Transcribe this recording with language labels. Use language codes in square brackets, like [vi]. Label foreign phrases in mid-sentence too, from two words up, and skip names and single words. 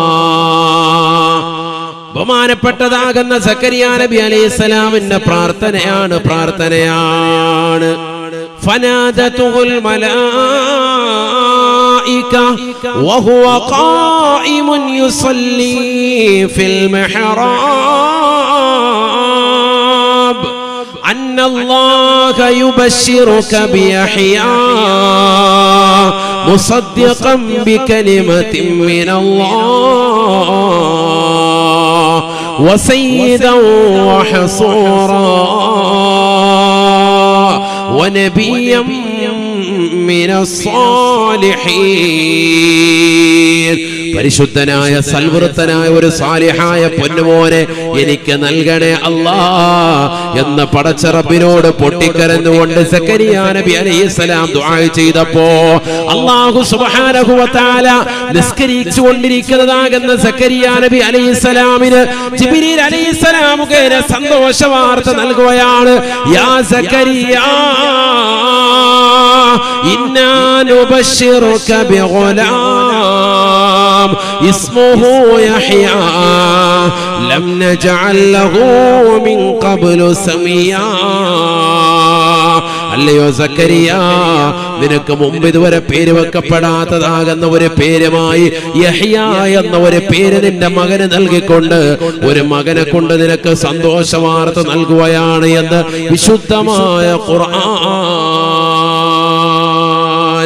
[ml] ബഹുമാനപ്പെട്ടതാകുന്ന സക്കരിയ നബി അലൈഹിസ്സലാമിന്റെ പ്രാർത്ഥനയാണ്. [ar] فنادته الملائكة وهو قائم يصلي في المحراب أن الله يبشرك بيحيى مصدقا بكلمة من الله وسيدا وحصورا ونبيا من الصالحين. [ml] പരിശുദ്ധനായ സൽവൃത്തനായ ഒരു സാലിഹായ പൊന്നുമോനെ എനിക്ക് നൽകണേ അല്ലാഹ് എന്ന് പടച്ച റബ്ബിനോട് പൊട്ടിക്കരഞ്ഞുകൊണ്ട് സക്കരിയ നബി അലൈഹിസ്സലാം ദുആ ചെയ്തപ്പോ [ar] അല്ലാഹു സുബ്ഹാനഹു വ തആല [ml] നിസ്കരിച്ചുകൊണ്ടിരിക്കുന്നതാകുന്ന സക്കരിയ നബി അലൈഹിസ്സലാമിന് ജിബ്രീൽ അലൈഹിസ്സലാം മുഖേന സന്തോഷ വാർത്ത നൽകുകയാണ്. [ar] يا زكريا إنا نبشرك بغلام اسمه يحيى لم نجعل له من قبل سميا. [ml] അല്ലയോ സക്കരിയ, നിനക്ക് മുമ്പ് ഇതുവരെ പേര് വെക്കപ്പെടാത്തതാകുന്ന ഒരു പേരുമായി യഹ്യ എന്ന ഒരു പേര് നിന്റെ മകന് നൽകിക്കൊണ്ട് ഒരു മകനെ കൊണ്ട് നിനക്ക് സന്തോഷ വാർത്ത നൽകുകയാണ് എന്ന് വിശുദ്ധമായ ഖുർആൻ.